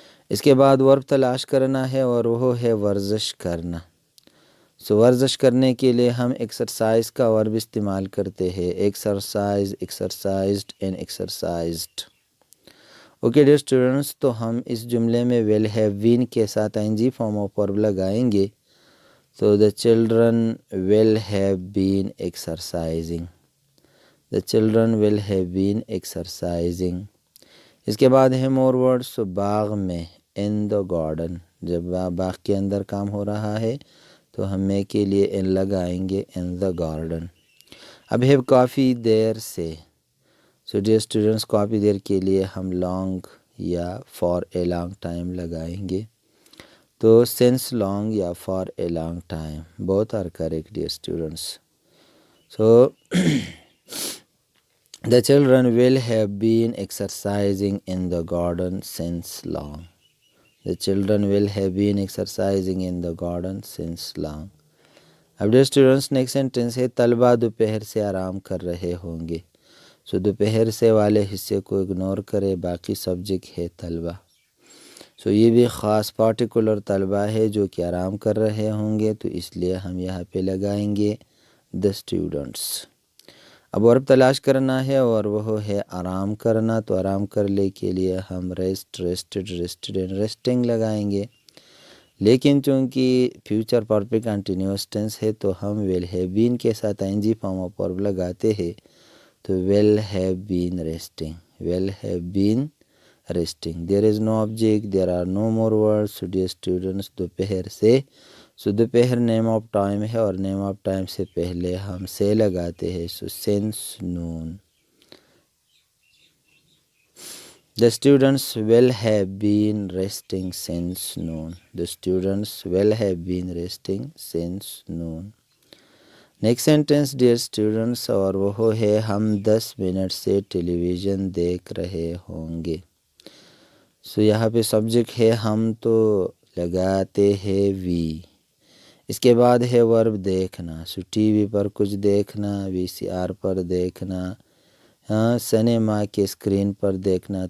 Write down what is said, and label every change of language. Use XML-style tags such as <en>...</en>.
<ur>اس کے بعد ورب تلاش کرنا ہے اور وہ ہے ورزش کرنا. ورزش کرنے کے لیے ہم ایکسرسائز کا ورب استعمال کرتے ہیں.</ur> <en>Exercise, exercised and exercised.</en> <ur>Okay dear students, تو ہم اس جملے میں ویل ہیو بین کے ساتھ آئی N جی form of verb لگائیں گے.</ur> <en>تو the children will have been exercising. The children will have been exercising.</en> <ur>اس کے بعد ہے</ur> <en>more words.</en> <ur>باغ میں</ur> <en>in the garden.</en> <ur>جب باغ کے اندر کام ہو رہا ہے تو ہم میں کے لیے ان لگائیں گے</ur> <en>in the garden.</en> <ur>اب ہے کافی دیر سے. ڈیئر اسٹوڈنٹس، کافی دیر کے لیے ہم لانگ یا فار اے لانگ ٹائم لگائیں گے.</ur> <en>تو since long یا for a long time both are correct dear students. The children will have been exercising in the garden since long. The children will have been exercising in the garden since long.</en> <ur>اب dear students, next sentence ہے طلبہ دوپہر سے آرام کر رہے ہوں گے. دوپہر سے والے حصے کو اگنور کرے، باقی سبجیکٹ ہے طلبہ. یہ بھی خاص پارٹیکولر طلبہ ہے جو کہ آرام کر رہے ہوں گے، تو اس لیے ہم یہاں پہ لگائیں گے</ur> <en>the students.</en> <ur>اب ورب تلاش کرنا ہے اور وہ ہے آرام کرنا. تو آرام کرنے کے لیے ہم rest, rested, rested and resting لگائیں گے. لیکن چونکہ فیوچر پرفیکٹ کنٹینیوس ٹینس ہے تو ہم ویل ہیو بین کے ساتھ آئی N جی form of verb لگاتے ہیں.</ur> <en>تو will have been resting. Will have been resting. There is no object. There are no more words. Dear students,</en> <ur>دوپہر سے. دوپہر نیم آف ٹائم ہے اور نیم آف ٹائم سے پہلے ہم سے لگاتے ہیں.</ur> <en>since noon. The students will have been resting since noon. The students will have been resting since noon.</en> <ur>Next sentence dear students, اور وہ ہے ہم 10 منٹ سے ٹیلی ویژن دیکھ رہے ہوں گے. یہاں پہ سبجیکٹ ہے ہم، تو لگاتے ہیں وی. اس کے بعد ہے ورب دیکھنا. ٹی وی پر کچھ دیکھنا، وی سی آر پر دیکھنا، سنیما کے اسکرین پر دیکھنا.</ur>